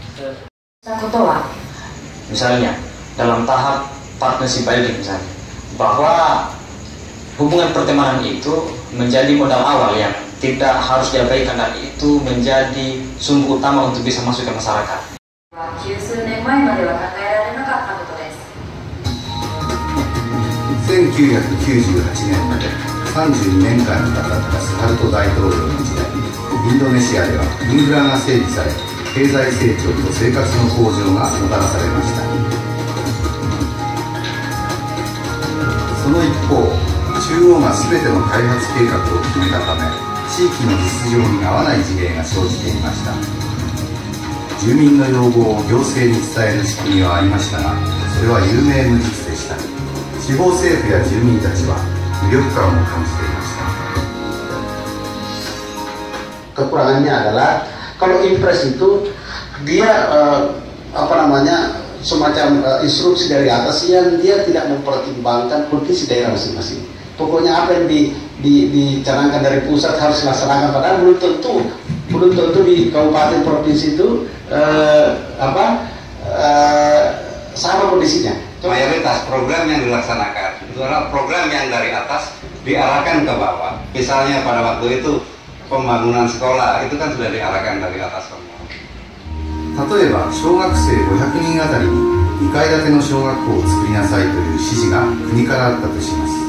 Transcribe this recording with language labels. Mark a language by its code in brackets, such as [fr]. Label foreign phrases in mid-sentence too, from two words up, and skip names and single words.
[id] misalnya dalam tahap [en] partnership building [id] misalnya bahwa hubungan pertemanan itu menjadi modal awal yang tidak harus diabaikan dan itu menjadi sumber utama untuk bisa masuk ke masyarakat. [ja] 90 年前までは考えられなかったことです。 1998年まで32年間にわたったスハルト大統領の時代、インドネシアではインフラが整備され、経済成長と生活の向上がもたらされました。その一方、中央が全ての開発計画を決めたため、地域の実情に合わない事例が生じていました。住民の要望を行政に伝える仕組みはありましたが、それは有名無実でした。地方政府や住民たちは無力感を感じていました。 [id] Kekurangannya adalah kalau impres itu dia semacam instruksi dari atas yang dia tidak mempertimbangkan kondisi daerah masing-masing. Pokoknya apa yang dicanangkan dari pusat harus dilaksanakan, padahal belum tentu di kabupaten provinsi itu sama kondisinya. Mayoritas program yang dilaksanakan itu adalah program yang dari atas diarahkan ke bawah. Misalnya pada waktu itu pembangunan sekolah itu kan sudah diarahkan dari atas semua. [ja] 例えば小学生500人あたりに2階建ての小学校を作りなさいという指示が国からあったとします。